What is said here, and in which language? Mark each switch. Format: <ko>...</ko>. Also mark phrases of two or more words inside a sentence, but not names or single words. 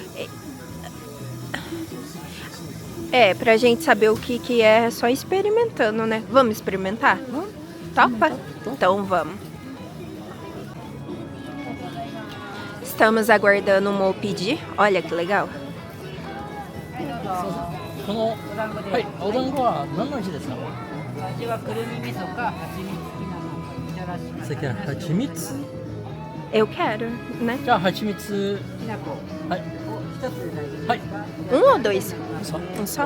<pt>Pra gente saber o que é só experimentando, né? Vamos experimentar? Topa? Então vamos. Estamos aguardando o Mo pedir. Olha que legal.</pt> <ja>この、はい、お団子は何の味ですか？味はくるみ味噌か蜂蜜付きなのみたらし。</ja> <pt>Isso aqui é hachimits? Eu quero, né?</pt> <ja>じゃあ蜂蜜はいはい</ja> <pt>Um ou dois? さ Um só?</pt>